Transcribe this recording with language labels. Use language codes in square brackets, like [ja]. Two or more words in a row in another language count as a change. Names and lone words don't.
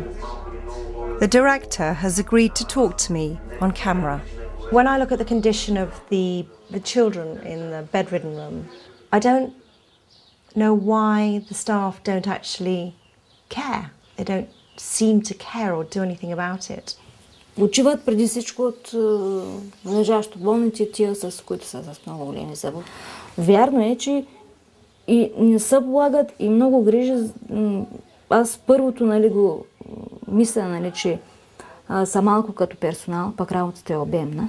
[en] The director has agreed to talk to me on camera. When I look at the condition of the children in the bedridden room, I don't know why the staff don't actually care. They don't seem to care or do anything about it. [bg] Почиват преди всичко от лежащо болните, тия с които са с много големи зъбове. Вярно е, че и не се полагат и много грижи. Аз първото, нали, го мисля, нали, че са малко като персонал, пък работата е обемна.